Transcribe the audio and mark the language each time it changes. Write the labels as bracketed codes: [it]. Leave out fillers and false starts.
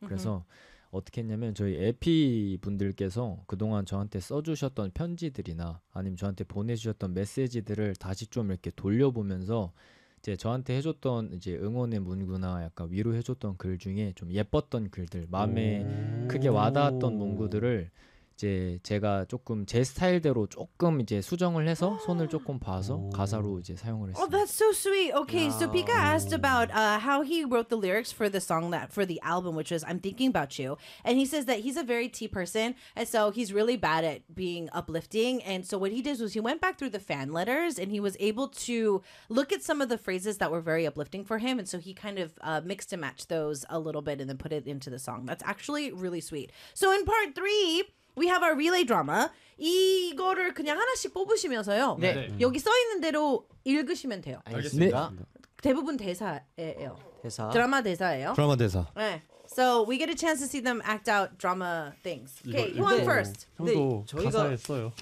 [ko] 그래서 어떻게 했냐면 저희 에피 분들께서 그동안 저한테 써주셨던 편지들이나 아니면 저한테 보내주셨던 메시지들을 다시 좀 이렇게 돌려보면서 이제 저한테 해줬던 이제 응원의 문구나 약간 위로해줬던 글 중에 좀 예뻤던 글들, 마음에 크게 와닿았던 문구들을 이제 제가 조금 제 스타일대로 조금 이제 수정을 해서 손을 조금 봐서 가사로 이제 사용을 [en] Oh, that's so sweet. Okay, so Pika asked about how he wrote the lyrics for the song that for the album, which was I'm Thinking About You. And he says that he's a very tea person, and so he's really bad at being uplifting. And so what he did was he went back through the fan letters and he was able to look at some of the phrases that were very uplifting for him. And so he kind of mixed and matched those a little bit and then put it into the song. That's actually really sweet. So in part three, we have our relay drama. [ko] 이거를 그냥 하나씩 뽑으시면서요. 네. 여기 써 있는 대로 읽으시면 돼요. 알겠습니다. 네. 대부분 대사예요. 대사. 드라마 대사예요. 드라마 대사. [en] 네. So we get a chance to see them act out drama things. Okay, you want first? [ko] 형도 가사 했어요.